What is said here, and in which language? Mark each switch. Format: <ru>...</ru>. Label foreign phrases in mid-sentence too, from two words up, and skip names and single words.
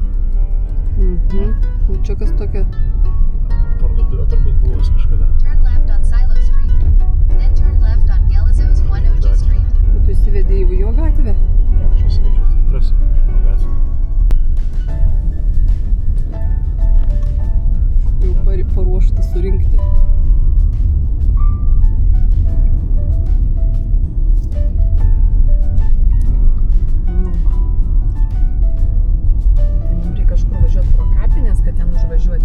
<lt>o čia kas tokia? Parduotuvė turbūt buvęs kažkada.</lt> <en>Turn left on Silo Street. Then turn left on Gelazos 1 OG Street.</en> <lt>O tu įsivedė į jo gatvę? Aš įsivežiau centras šio gatvę. Jau paruošta surinkti. Tai mums reikia kažkur važiuoti pro kapines, kad ten užvažiuoti.</lt>